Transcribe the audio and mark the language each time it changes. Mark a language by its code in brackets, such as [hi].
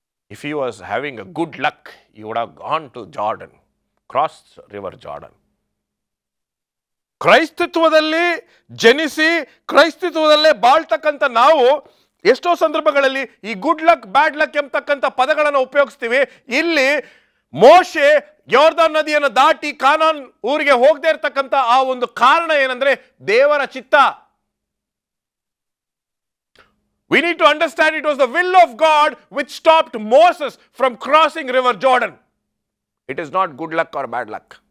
[en] If he was having a good luck, he would have gone to Jordan, crossed river Jordan. [kn] ಕ್ರೈಸ್ತತ್ವದಲ್ಲಿ ಜನಿಸಿ ಕ್ರೈಸ್ತತ್ವದಲ್ಲೇ ಬಾಳ್ತಕ್ಕಂಥ ನಾವು ಎಷ್ಟೋ ಸಂದರ್ಭಗಳಲ್ಲಿ ಈ good luck bad luck ಎಂಬತಕ್ಕಂಥ ಪದಗಳನ್ನು ಉಪಯೋಗಿಸ್ತೀವಿ. ಇಲ್ಲಿ ಮೋಶೆ ಯೋರ್ದಾನ್ ನದಿಯನ್ನು ದಾಟಿ ಕಾನಾನ್ ಊರಿಗೆ ಹೋಗದೆ ಇರತಕ್ಕಂಥ ಆ ಒಂದು ಕಾರಣ ಏನಂದ್ರೆ ದೇವರ ಚಿತ್ತ. [en] We need to understand it was the will of God which stopped Moses from crossing river Jordan. It is not good luck or bad luck.